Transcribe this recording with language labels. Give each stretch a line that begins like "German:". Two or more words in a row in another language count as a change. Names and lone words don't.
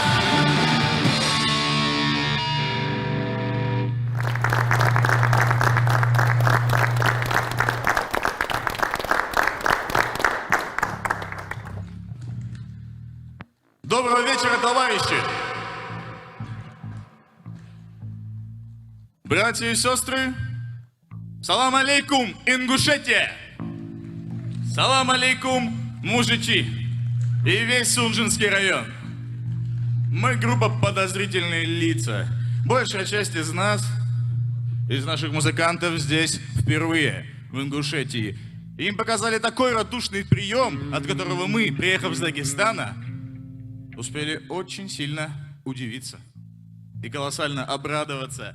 Russian: Доброго вечера, товарищи! Братья и сестры,
Arabic: سلام عليكم, Ингушетия! سلام عليكم, мужичи!
Russian: И весь Сунжинский район. Мы группа «Подозрительные лица». Большая часть из нас, из наших музыкантов здесь впервые, в Ингушетии. Им показали такой радушный прием, от которого мы, приехав из Дагестана, успели очень сильно удивиться и колоссально обрадоваться.